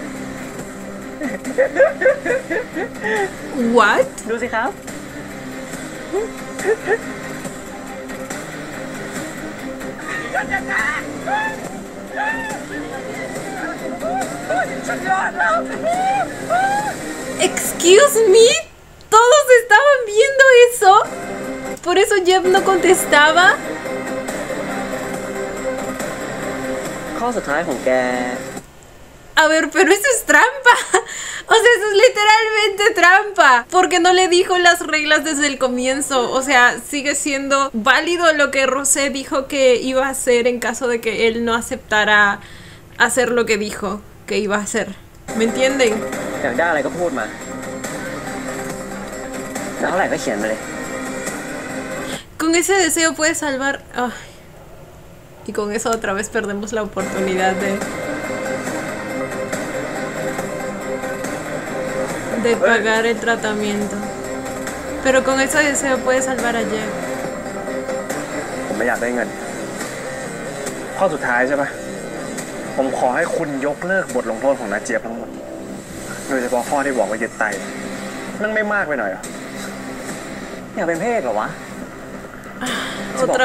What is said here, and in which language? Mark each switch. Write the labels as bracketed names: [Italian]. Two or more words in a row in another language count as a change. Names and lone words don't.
[Spanish] ¿What? [Thai] ดูสิครับ [English] Excuse me, [Spanish] todos estaban viendo eso. Por eso Jeff no contestaba. [Thai] ข้อสุดท้ายของแก [Spanish] A ver, pero eso es trampa. O sea, eso es literalmente trampa. Porque no le dijo las reglas desde el comienzo. O sea, sigue siendo válido lo que Rosé dijo que iba a hacer en caso de que él no aceptara hacer lo que dijo que iba a hacer. ¿Me entienden? [Thai] อยากได้อะไรก็พูดมาแล้วเท่าไหร่ก็เขียนมาเลย [Spanish] Con ese deseo puedes salvar... Ay. Y con eso otra vez perdemos la oportunidad de pagar el tratamiento. Pero con ese deseo puedes salvar a Jeff. [Thai] ผมไม่อยากได้เงิน ข้อสุดท้ายใช่ปะผมขอให้คุณยกเลิกบทลงโทษของนาเจี๊ยบทั้งหมด โดยเฉพาะข้อที่บอกว่ายึดไตนั่นไม่มากไปหน่อยเหรอ อยากเป็นพระเอกเหรอวะ จะบอก